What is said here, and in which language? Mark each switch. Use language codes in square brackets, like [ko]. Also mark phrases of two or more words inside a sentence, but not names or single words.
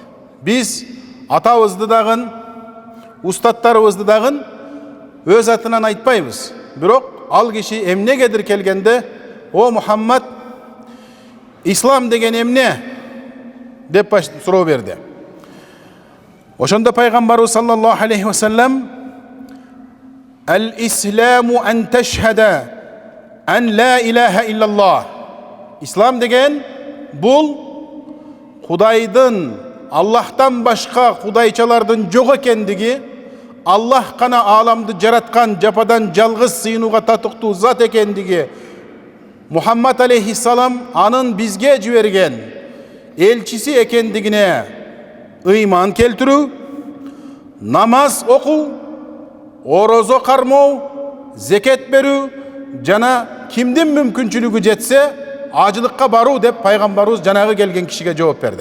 [ky] Биз атабызды дагы, устаттарыбызды дагы өз атынан айтпайбыз. Бирок ал киши эмнегедир келгенде, "О Мухаммад, ислам деген эмне?" деп суроо берди. Ошондо пайгамбарыбыз [ar] صلى الله عليه وسلم: "الإسلام أن تشهد أن لا إله إلا الله." [ky] Ислам деген бул Кудайдын, Аллахтан башка кудайчалардын жок экендиги, Аллах гана ааламды жараткан, жападан жалгыз сыйынууга татыктуу зат экендиги, Мухаммад алейхиссалам анын бизге жиберген элчиси экендигине ыйман келтирүү, намаз окуу, орозо кармоо, зекет берүү, жана кимдин мүмкүнчүлүгү жетсе ажылыкка баруу деп пайгамбарыбыз жанагы келген кишиге жооп берди.